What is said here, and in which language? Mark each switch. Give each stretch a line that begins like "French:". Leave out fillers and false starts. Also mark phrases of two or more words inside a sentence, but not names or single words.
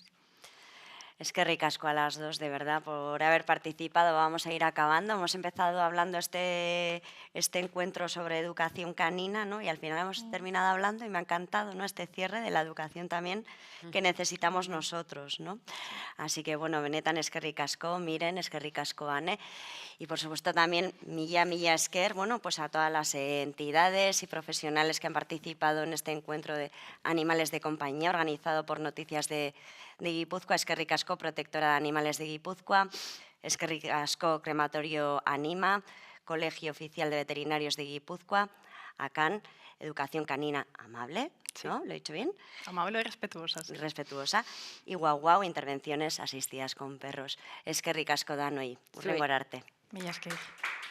Spanish: Es que ricasco a las dos, de verdad, por haber participado. Vamos a ir acabando. Hemos empezado hablando este encuentro sobre educación canina, ¿no? Y al final hemos terminado hablando, y me ha encantado, ¿no?, este cierre de la educación también que necesitamos nosotros, ¿no? Así que,
Basque: bueno, benetan eskerrik asko, Miren eskerrik asko, Ane.
Spanish: Y, por supuesto, también
Basque: milla esker,
Spanish: bueno, pues a todas las entidades y profesionales que han participado en este encuentro de animales de compañía organizado por Noticias de Guipúzcoa.
Basque: Eskerrik asko, Protectora de Animales de Guipúzcoa. Eskerrik asko, Crematorio Anima, Colegio Oficial de Veterinarios de Guipúzcoa.
Spanish: ACAN, Educación Canina Amable, ¿no? ¿Lo he dicho bien? Amable y respetuosa. Sí. Respetuosa. Y Guau, Intervenciones Asistidas con Perros.
Basque: Eskerrik asko, Danoi. Hurrengo arte. Mila esker.